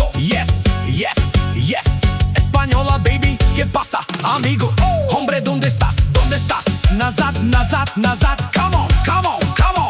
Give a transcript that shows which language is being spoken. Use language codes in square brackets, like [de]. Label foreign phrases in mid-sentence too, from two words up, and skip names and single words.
[en] Yes, yes, yes, [es] Española, baby, ¿qué pasa, amigo? Hombre, ¿dónde estás? ¿Dónde estás? [bg] Назад, назад, назад, [en] come on, come on, come on.